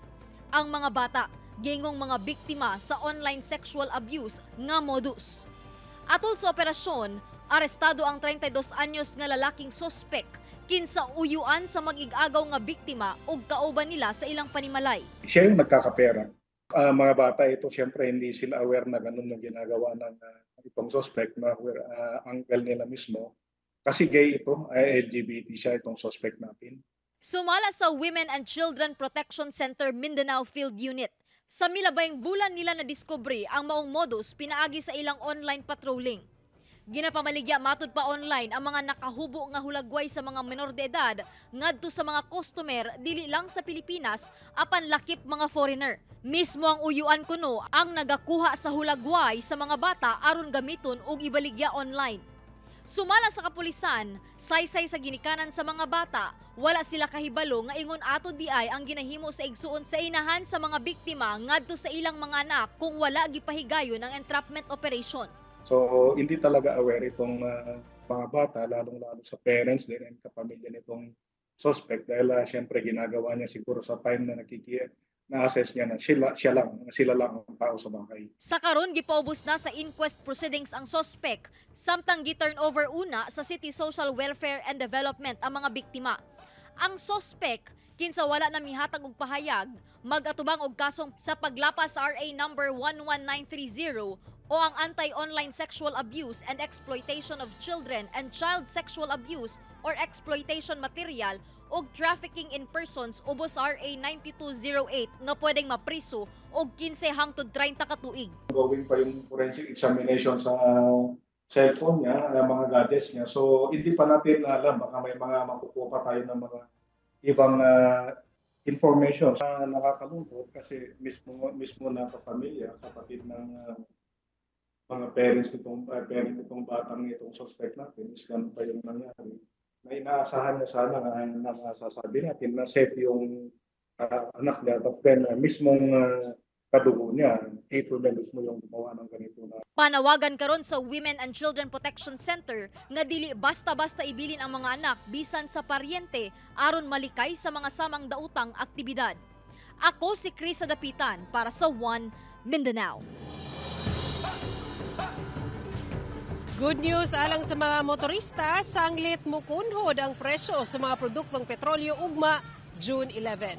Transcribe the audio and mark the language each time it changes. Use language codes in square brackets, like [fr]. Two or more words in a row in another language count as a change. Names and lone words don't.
[ceb] Ang mga bata, gingong mga biktima sa online sexual abuse nga modus. Atol sa operasyon, arestado ang 32 anyos nga lalaking sospek kinsa uyuan sa mag-igagaw nga biktima ug kauban nila sa ilang panimalay. [tl] Siya yung nagkakapera. Mga bata ito, siyempre hindi sila aware na ganun yung ginagawa ng itong suspect na uncle nila mismo. Kasi gay ito, LGBT siya itong suspect natin. [ceb] Sumala sa Women and Children Protection Center Mindanao Field Unit. Sa milabayng bulan nila na-discovery ang maong modus pinaagi sa ilang [en] online patrolling. [ceb] Ginapamaligya matud pa online ang mga nakahubo nga hulagway sa mga menor de edad ngadto sa mga customer dili lang sa Pilipinas apan lakip mga foreigner. Mismo ang uyuan kuno ang nagakuha sa hulagway sa mga bata aron gamiton og ibaligya online. Sumala sa kapulisan, saysay sa ginikanan sa mga bata, wala sila kahibalo nga ingon ato di ay ang ginahimo sa igsuon sa inahan sa mga biktima ngadto sa ilang mga anak kung wala gipahigayon ang entrapment operation. [tl] So hindi talaga aware itong mga bata, lalong-lalo sa parents din and kapamilya nitong suspect dahil siyempre ginagawa niya siguro sa time na na-assess niya na sila lang ang tao sa bahay. [ceb] Sa karon gipaubos na sa [en] inquest proceedings [ceb] ang suspect, samtang gi-turn over una sa City Social Welfare and Development ang mga biktima. Ang suspect kinsa wala na mihatag og pahayag, mag-atubang og kasong sa paglapas sa RA number 11930 o ang Anti-Online Sexual Abuse and Exploitation of Children and Child Sexual Abuse or Exploitation Material o Trafficking in Persons ubos RA 9208 nga pwedeng mapriso og 15 hangtod 30 ka tuig. [tl] Gawin pa yung [en] forensic examination [tl] sa cellphone niya, mga gadgets niya. So hindi pa natin alam, baka may mga makukuha pa tayo ng mga ibang information. Nakakalungkot kasi mismo na kapamilya, kapatid ng mga parents nitong batang itong suspect natin, is ganun pa yung nangyari. Na inaasahan niya sana na masasabi natin na safe yung anak niya, [en] but then [tl] mismong kadugo niya, ito na mismo yung gumawa ng ganito na. [ceb] Panawagan karon sa Women and Children Protection Center nga dili basta-basta ibilin ang mga anak bisan sa paryente aron malikay sa mga samang dautang aktibidad. Ako si Krisa Dapitan para sa One Mindanao. [en] Good news [ceb] alang sa mga motorista, sanglit mukunhod ang presyo sa mga produktong petrolyo ugma June 11.